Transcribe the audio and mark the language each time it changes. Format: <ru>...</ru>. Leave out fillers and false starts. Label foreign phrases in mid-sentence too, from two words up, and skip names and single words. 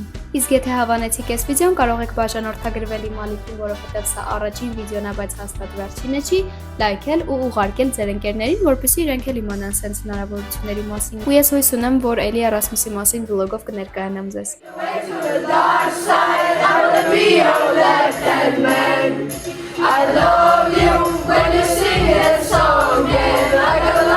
<hy>Իսկ եթե հավանեցիք այս վիդեոն, կարող եք բաժանորդագրվել իմ ալիքին, որովհետև սա առաջին վիդեոն է, բայց հաստատ վերջինը չի, լայքել ու ուղարկել ձեր ընկերներին, որպեսզի իրենք էլ իմանան sense հնարավորությունների մասին։ Ու ես հույս ունեմ, որ էլի Էրասմուսի մասին վլոգով կներկայանամ ձեզ։</hy> <en>I love you when you sing that song, and I</en>